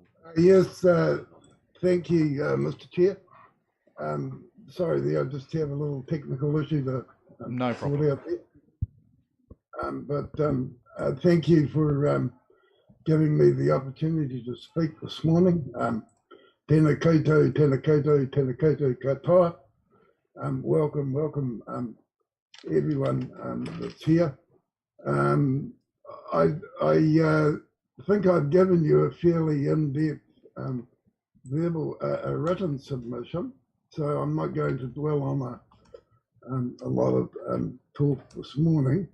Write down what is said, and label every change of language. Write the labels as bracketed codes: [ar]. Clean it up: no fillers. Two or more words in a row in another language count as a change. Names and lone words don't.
[en] Yes, thank you, Mr. Chair. Sorry, I just have a little technical issue to No sort problem. out there. Thank you for giving me the opportunity to speak this morning. [mi] Tēnā koutou, tēnā koutou, tēnā koutou katoa. [en] Welcome, everyone that's here. I think I've given you a fairly in-depth verbal, written submission, so I'm not going to dwell on a lot of talk this morning.